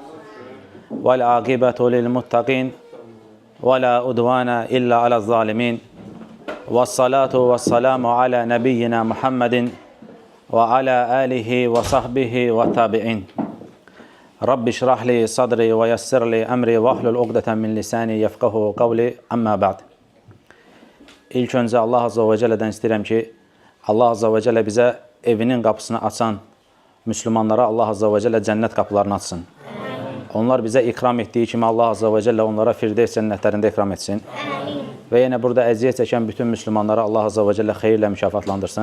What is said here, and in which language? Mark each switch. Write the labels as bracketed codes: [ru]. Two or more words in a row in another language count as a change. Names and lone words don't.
[ar] والعاقبة للمتقين ولا عدوان إلا على الظالمين. والصلاة والسلام على نبينا محمد وعلى آله وصحبه والتابعين. رب اشرح لي صدري ويسر لي أمري واحلل عقدة من لساني يفقهوا قولي أما بعد. [az] İlk öncə Allah Azza və Cəllədən istəyirəm ki, Allah Azza və Cəllə bizə evinin qapısını açan Müslümanlara Allah Azza və Cəllə cənnət qapılarını açsın. Onlar bizə ikram etdiyi kimi Allah Azza və Cəllə onlara Firdevs cənnətlərində ikram etsin. Və yenə burada əziyyət çəkən bütün Müslümanlara Allah Azza və Cəllə xeyirlə mükafatlandırsın.